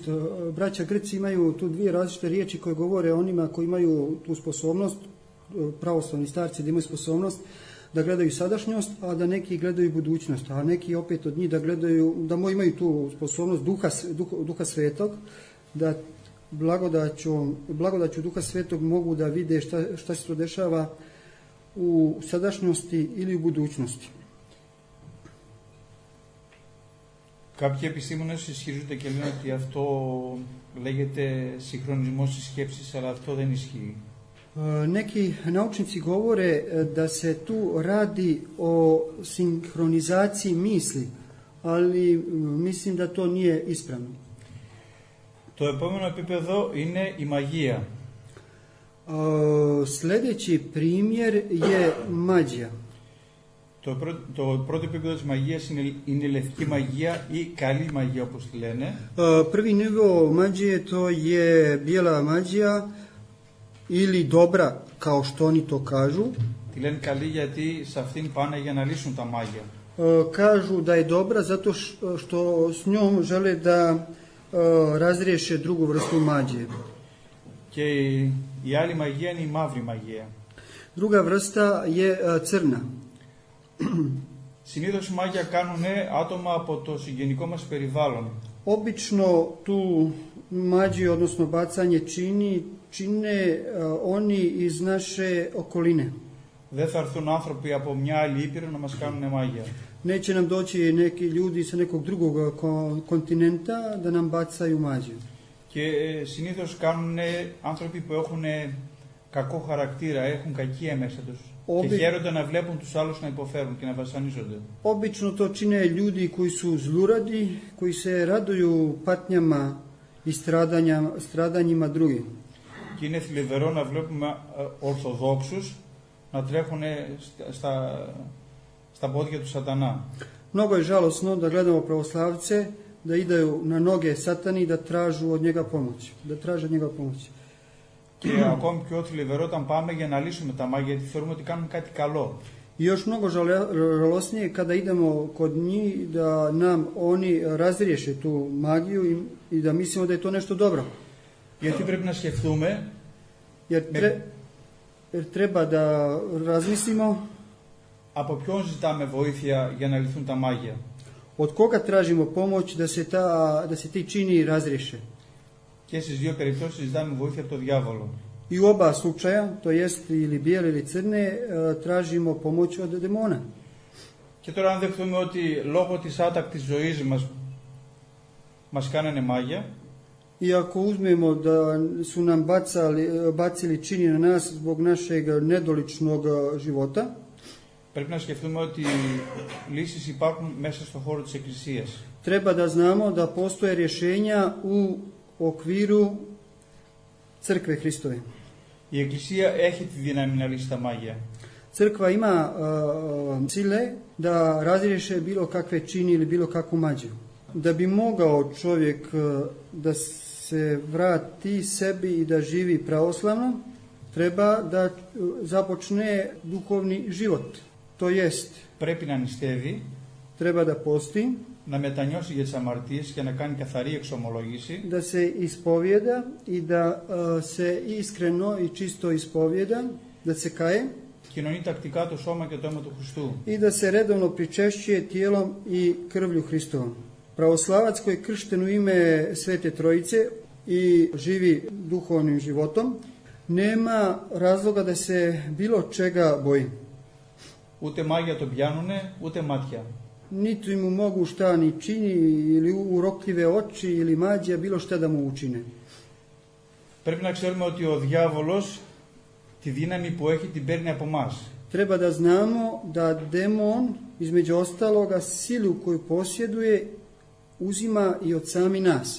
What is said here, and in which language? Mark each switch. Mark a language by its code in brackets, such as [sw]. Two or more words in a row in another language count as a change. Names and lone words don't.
[sr] Braća Grci imaju tu dvije različite riječi koje govore o onima koji imaju tu sposobnost, pravoslavni starci da imaju sposobnost da gledaju sadašnjost, a da neki gledaju budućnost, a neki opet od njih da gledaju, da imaju tu sposobnost duha svetog, da blagodaću duha svetog mogu da vide šta se to dešava u sadašnjosti ili u budućnosti. [el] Κάποιοι επιστήμονες ισχυρίζονται και λένε ότι αυτό λέγεται συγχρονισμός της σκέψης, αλλά αυτό δεν ισχύει. [sr] Neki naučnici govore da se tu radi o sinhronizaciji misli, ali mislim da to nije ispravno. [el] Το επόμενο επίπεδο είναι η μαγεία. [sr] Sljedeći primjer je mađija. [el] Το πρώτο επίπεδο της μαγείας είναι η λευκή μαγεία ή καλή μαγεία, όπως τη λένε. [sr] Prvi nivo mađije to je bijela mađija ili dobra, kao što oni to kažu. [el] Τη λένε καλή γιατί σε αυτήν πάνε για να λύσουν τα μάγια. [sr] Kažu da je dobra zato što s njom žele da razriješe drugu vrstu mađije. [el] Και η άλλη μαγεία είναι η μαύρη μαγεία. [sr] Druga vrsta je crna. [el] Συνήθως μάγια κάνουν άτομα από το συγγενικό μας περιβάλλον. [sr] Obično tu mađiju, odnosno bacanje čine oni iz naše okoline. [el] Δεν θα έρθουν άνθρωποι από μια άλλη ήπειρο να μας κάνουν μάγια. [sr] Neće nam doći neki ljudi sa nekog drugog kontinenta da nam bacaju mađiju. [el] Και συνήθως κάνουν άνθρωποι που έχουν κακό χαρακτήρα, έχουν κακία μέσα τους. Και χαίρονται να βλέπουν τους άλλους να υποφέρουν και να βασανίζονται. [sr] Obično to čine ljudi koji su zluradi, koji se raduju patnjama i stradanjima drugih. [el] Και είναι θλιβερό να βλέπουμε ορθοδόξους να τρέχουν στα πόδια του σατανά. [sr] Mnogo je žalosno da gledamo pravoslavce da idaju na noge satani i da traže od njega pomoć. [el] Και ακόμη πιο θλιβερό όταν πάμε για να λύσουμε τα μάγια, γιατί θεωρούμε ότι κάνουμε κάτι καλό. [sr] I još mnogo žalosnije kada idemo kod njih da nam oni razriješe tu magiju i da mislimo da je to nešto dobro. [el] Γιατί πρέπει να σκεφτούμε [sr] jer treba da razmislimo [el] από ποιον ζητάμε βοήθεια για να λυθούν τα μάγια. [sr] Od koga tražimo pomoć da se ti čini razriješe. [el] Και στις δύο περιπτώσεις ζητάμε βοήθεια από τον διάβολο. [sr] I u oba slučaja, to jest ili bijele ili crne, tražimo pomoć od demona. [el] Και τώρα αν δεχτούμε ότι λόγω της άτακτης ζωής μας κάνανε μάγια, [sr] I ako uzmemo da su nam bacili čini na nas zbog našeg nedoličnog života, [el] πρέπει να σκεφτούμε ότι λύσεις υπάρχουν μέσα στον χώρο της Εκκλησίας. [sr] Treba da znamo da postoje rješenja u okviru crkve Hristove. [el] Η Εκκλησία έχει τη δύναμη να λύσει τα μάγια. [sr] Crkva ima sile da razriješe bilo kakve čini ili bilo kakvu mađiju. Da bi mogao čovjek da se vrati sebi i da živi pravoslavno, treba da započne duhovni život. To jest, [el] πρέπει να νηστεύει, [sr] treba da posti, [el] να μετανιώσει για τις αμαρτίες και να κάνει καθαρή εξομολόγηση, [sr] da se ispovjeda i da se iskreno i čisto ispovjeda, da se kaje, [el] κοινωνεί τακτικά το σώμα και το αίμα του Χριστού. [sr] I da se redovno pričešćuje tijelom i krvlju Hristovom. Pravoslavac koji je kršten u ime Svete Trojice i živi duhovnim životom, nema razloga da se bilo čega boji. [el] Ούτε μάγια τον πιάνουνε, ούτε μάτια. [sr] Niti mu mogu šta ni čini ili urokljive oči ili mađija bilo šta da mu učine. [el] Πρέπει να ξέρουμε ότι ο διάβολος τη δύναμη που έχει την παίρνει από εμάς. [sr] Treba da znamo da demon, između ostaloga, silu koju posjeduje, uzima i od sami nas.